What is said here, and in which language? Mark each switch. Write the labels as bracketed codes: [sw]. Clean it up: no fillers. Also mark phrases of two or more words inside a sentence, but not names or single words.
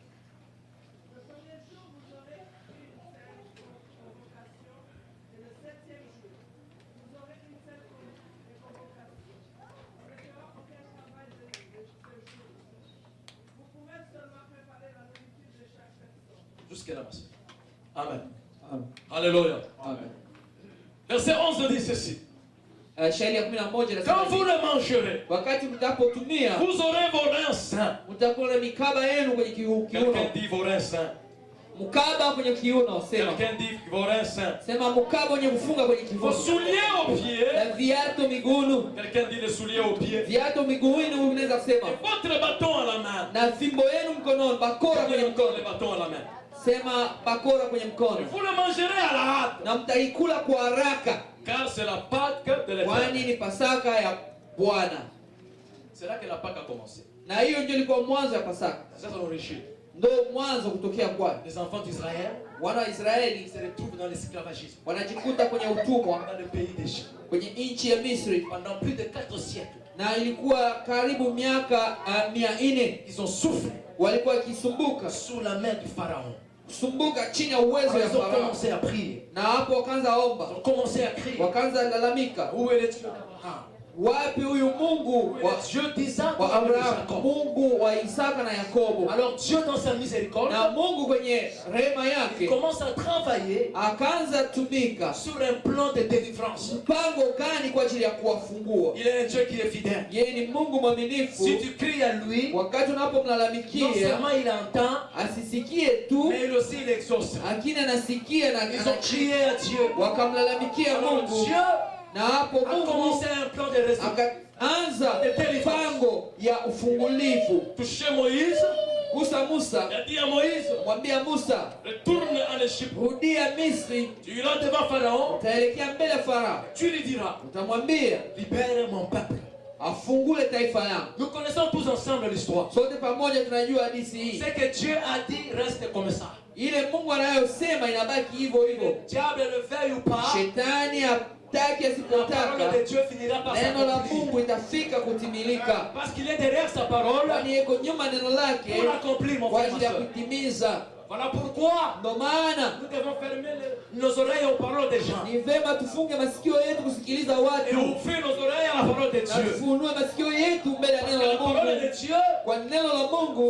[fr] Le premier jour, vous aurez une seule convocation, et le septième jour, vous aurez une seule convocation. On ne fera aucun travail de ce jour. Vous pouvez seulement préparer la nourriture de chaque personne. Jusqu'à là, monsieur. Amen. Amen. Alléluia. Amen. Verset 11 dit ceci. [sw] Shairi ya 11 [fr] Quand [sw] nasema [fr] vous le mangerez, [sw] wakati mtapotumia [fr] vous aurez vos reins saints. [sw] mtakuwa na mikaba yenu kwenye kiuno. [fr] Quelqu'un dit vos reins saints. [sw] Mkaba kwenye kiuno, sema. [fr] Quelqu'un dit vos reins saints. [sw] Sema mkaba wenye kufunga kwenye [fr] Vos [sw] kifuno. [fr] souliers aux pieds. [sw] Na viatu miguuni. [fr] Quelqu'un dit les souliers aux pieds. [sw] Viatu miguuni unaweza kusema. [fr] Et votre bâton à la main. [sw] Na fimbo yenu mkononi, bakora [fr] Quelqu'un [sw] kwenye [fr] dit encore [sw] mkono. [fr] les bâtons à la main. [sw] sema bakora kwenye mkono, [fr] Vous le mangerez à la hâte. [sw] na mtaikula kwa haraka, [fr] Car c'est la Pâque de [sw] kwani [fr] l'Éternel. [sw] ni Pasaka ya Bwana. [fr] C'est là que la Pâque a commencé. [sw] Na hiyo ndio ilikuwa mwanzo ya Pasaka, [fr] C'est ça son origine. [sw] ndio mwanzo kutokea kwake. [fr] Les enfants d'Israël, [sw] Wana wa [fr] ils [sw] Israeli [fr] se retrouvent dans l'esclavagisme, [sw] wanajikuta kwenye utumwa [fr] dans le pays d'Égypte, [sw] kwenye nchi ya Misri, [fr] pendant plus de 4 siècles. [sw] na ilikuwa karibu miaka 400. [fr] Ils ont souffert [sw] Walikuwa wakisumbuka [fr] sous la main du Pharaon. [sw] kusumbuka chini ya uwezo [fr] Alors, [sw] ya [fr] ils ont [sw] Farao, [fr] commencé à prier. [sw] na hapo wakaanza [fr] Ils [sw] omba, [fr] ont commencé à crier. [sw] wakaanza lalamika, [fr] Où est le Dieu d'Abraham? [sw] wapi huyu Mungu [fr] Où est le Dieu d'Isaac [sw] wa [fr] et de [sw] Abrahamu, [fr] Jacob? [sw] Mungu wa Isaka na Yakobo? [fr] Alors Dieu dans sa miséricorde, [sw] Na Mungu kwenye rehema [fr] il [sw] yake [fr] commence à travailler [sw] akaanza tumika [fr] sur un plan de délivrance. [sw] mpango gani kwa ajili ya kuwafungua. [fr] Il est un Dieu qui est fidèle. [sw] Yeye ni Mungu mwaminifu. [fr] Si tu cries à lui, [sw] Wakati [fr] non [sw] unapomlalamikia [fr] seulement il entend, [sw] asisikie tu, [fr] mais il aussi il exauce. [sw] lakini anasikia na [fr] Ils ont crié à Dieu. [sw] wakamlalamikia [fr] Alors [sw] Mungu, [fr] Dieu [sw] na hapo [fr] a [sw] Mungu [fr] commencé un plan de restauration. [sw] akaanza mpango ya ufungulivu. [fr] Toucher Moïse, [sw] Gusa Musa, [fr] il a dit à Moïse, [sw] mwambia Musa, [fr] retourne en Égypte. [sw] rudia Misri, [fr] Tu iras devant Pharaon, [sw] utaelekea mbele ya Farao, [fr] tu lui diras, [sw] utamwambia [fr] libère mon peuple. [sw] afungule taifa langu. [fr] Nous connaissons tous ensemble l'histoire. [sw] Sote pamoja tunajua hadithi hii. [fr] Ce que Dieu a dit reste comme ça. [sw] Ile Mungu anayosema inabaki hivyo [fr] Le [sw] hivyo. [fr] diable le veuille ou pas, [sw] Shetani hataki [fr] la [sw] asipotaka, [fr] parole de Dieu finira par [sw] neno la [fr] s'accomplir. [sw] Mungu itafika kutimilika, [fr] Parce qu'il est derrière sa parole [sw] kwani yeko nyuma neno lake [fr] pour l'accomplir, mon [sw] kwa [fr] frère, ma [sw] ajili ya [fr] soeur. [sw] kutimiza. [fr] Voilà pourquoi [sw] Ndo maana [fr] nous devons fermer nos oreilles aux paroles des gens [sw] ni vema tufunge masikio yetu kusikiliza [fr] et [sw] watu [fr] ouvrir nos oreilles à la parole de [sw] na [fr] Dieu. [sw] tufunue masikio yetu mbele ya [fr] Parce [sw] neno [fr] que la [sw] la [fr] parole [sw] Mungu, [fr] de Dieu [sw] kwa neno la Mungu